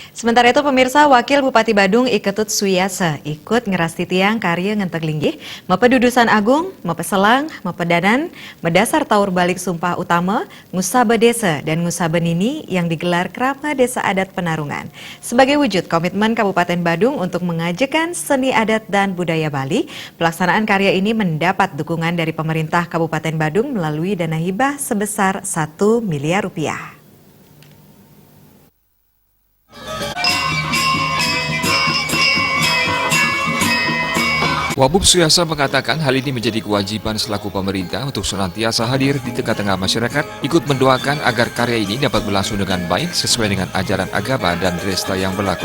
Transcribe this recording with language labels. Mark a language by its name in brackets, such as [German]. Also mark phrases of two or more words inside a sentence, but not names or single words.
[Indonesian] Sementara itu pemirsa, Wakil Bupati Badung Iketut Suyasa ikut ngerasti tiang karya ngenteg linggih, mepedudusan agung, mepeselang, mepedanan, medasar taur balik sumpah utama, ngusabe desa dan ngusabe nini yang digelar Krama Desa Adat Penarungan. Sebagai wujud komitmen Kabupaten Badung untuk mengajarkan seni adat dan budaya Bali, pelaksanaan karya ini mendapat dukungan dari pemerintah Kabupaten Badung melalui dana hibah sebesar 1 miliar rupiah. Wabub Suyasa mengatakan hal ini menjadi kewajiban selaku pemerintah untuk senantiasa hadir di tengah-tengah masyarakat, ikut mendoakan agar karya ini dapat berlangsung dengan baik sesuai dengan ajaran agama dan resta yang berlaku.